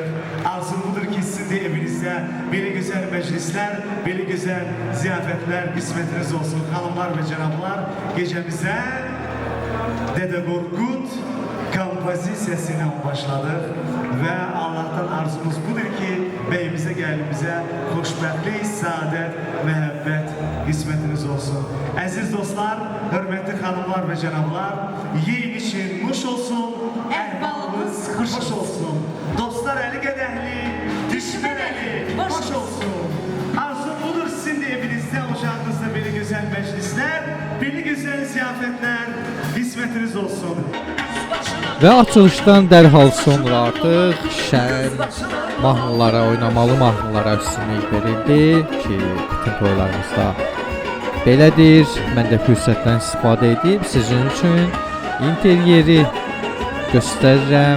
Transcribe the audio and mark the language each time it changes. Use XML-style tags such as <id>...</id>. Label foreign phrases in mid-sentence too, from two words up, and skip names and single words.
<tr>Arzum budur ki sizin de evinizde böyle güzel meclisler, böyle güzel ziyafetler kısmetiniz olsun. Hanımlar ve cenablar, gecemize Dede Korkut kompozisiyasıyla başladık ve Allah'tan arzumuz budur ki beyimize gelimize hoşbəxtlik, saadet,</tr> <az>məhəbbət qismetiniz olsun. Əziz dostlar, hörmətli xanımlar ve cenablar, yiyin için muş olsun, əhvalımız xoş olsun. Dostlar əli qədəhli, düşmən əli boş olsun.</az> <tr>Arzum budur sizin de evinizde, ocağınızda böyle güzel meclisler, böyle güzel ziyafetler qismetiniz olsun.</tr> <az>Və açılışdan dərhal sonra artıq şən mahnılara, oynamalı mahnılara üstünlük verildi ki, bütün toylarımızda belədir. Mən də fürsətdən istifadə edib sizin üçün interyeri göstərirəm.</az>